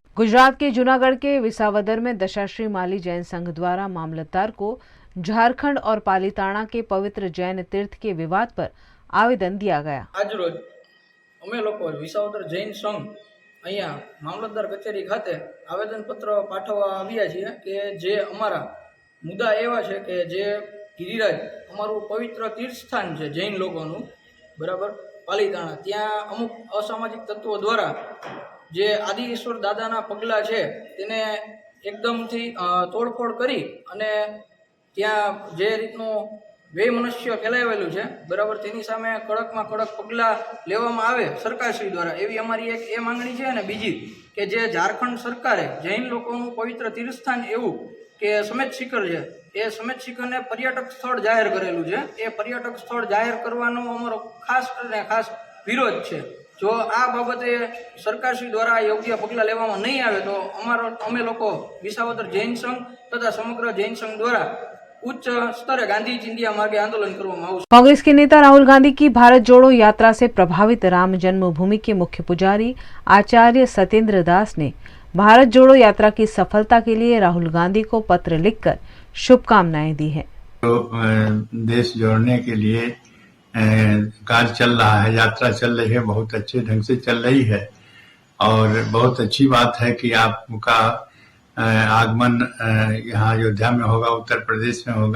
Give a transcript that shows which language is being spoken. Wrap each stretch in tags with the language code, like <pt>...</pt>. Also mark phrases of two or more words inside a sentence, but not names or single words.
<hi>गुजरात के जूनागढ़ के विसावदर में दशाश्री माली जैन संघ द्वारा मामलतदार को झारखंड और पालीताणा के पवित्र जैन तीर्थ के विवाद पर आवेदन दिया गया।</hi> <gu>આજ રોજ અમે લોકો વિસાવદર જૈન સંઘ અહીંયા મામલતદાર કચેરી ખાતે આવેદન પત્ર પાઠવવા આવ્યા છીએ કે જે અમારા મુદ્દા એવા છે કે જે ગિરિરાજ અમારું પવિત્ર તીર્થસ્થાન છે જૈન લોકોનું બરાબર પાલીતાણા ત્યાં અમુક અસામાજિક તત્વોં દ્વારા જે આદિ ઈશ્વર દાદાના પગલા છે તેને એકદમથી તોડફોડ કરી અને ત્યાં જે રીતનો વેમનસ્ય ફેલાવેલું છે બરાબર તેની સામે કડકમાં કડક પગલા લેવામાં આવે સરકારશ્રી દ્વારા એવી અમારી એક એ માંગણી છે। અને બીજી કે જે ઝારખંડ સરકારે જૈન લોકોનું પવિત્ર તીર્થસ્થાન એવું કે સમેત શિખર છે એ સમેત શિખરને પર્યટક સ્થળ જાહેર કરેલું છે। એ પર્યટક સ્થળ જાહેર કરવાનો અમારો ખાસ અને ખાસ વિરોધ છે। જો આ બાબતે સરકારશ્રી દ્વારા યોગ્ય પગલા લેવામાં નહીં આવે તો અમે લોકો વિસાવદર જૈન સંઘ તથા સમગ્ર જૈન સંઘ દ્વારા ઉચ્ચ સ્તરે ગાંધી ઇન્ડિયા માર્ગે આંદોલન કરવામાં આવશે।</gu> <hi>कांग्रेस के नेता राहुल गांधी की भारत जोड़ो यात्रा से प्रभावित राम जन्मभूमि के मुख्य पुजारी आचार्य सत्येंद्र दास ने भारत जोड़ो यात्रा की सफलता के लिए राहुल गांधी को पत्र लिखकर शुभकामनाएं दी हैं। तो देश जोड़ने के लिए कार्य चल रहा है, यात्रा चल रही है, बहुत अच्छे ढंग से चल रही है और बहुत अच्छी बात है कि आपका आगमन यहाँ अयोध्या में होगा, उत्तर प्रदेश में होगा।</hi>